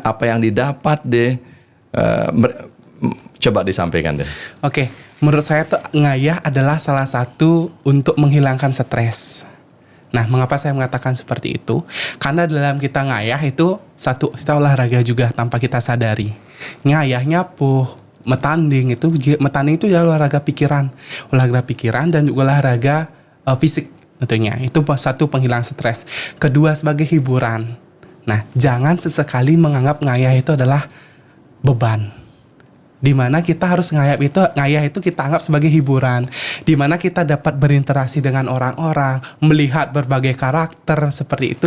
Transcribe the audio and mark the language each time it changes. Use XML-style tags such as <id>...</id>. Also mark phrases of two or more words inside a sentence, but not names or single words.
<id>Apa yang didapat deh? Coba disampaikan deh. Oke, menurut saya tuh ngayah adalah salah satu untuk menghilangkan stres. Nah, mengapa saya mengatakan seperti itu? Karena dalam kita ngayah itu satu, kita olahraga juga tanpa kita sadari.</id> <ban>Ngayah nyapuh, metanding</ban> <id>itu adalah olahraga pikiran dan juga olahraga fisik tentunya. Itu satu penghilang stres. Kedua sebagai hiburan. Nah, jangan sesekali menganggap ngayah itu adalah beban. Dimana kita harus ngayah itu kita anggap sebagai hiburan, dimana kita dapat berinteraksi dengan orang-orang, melihat berbagai karakter seperti itu.</id>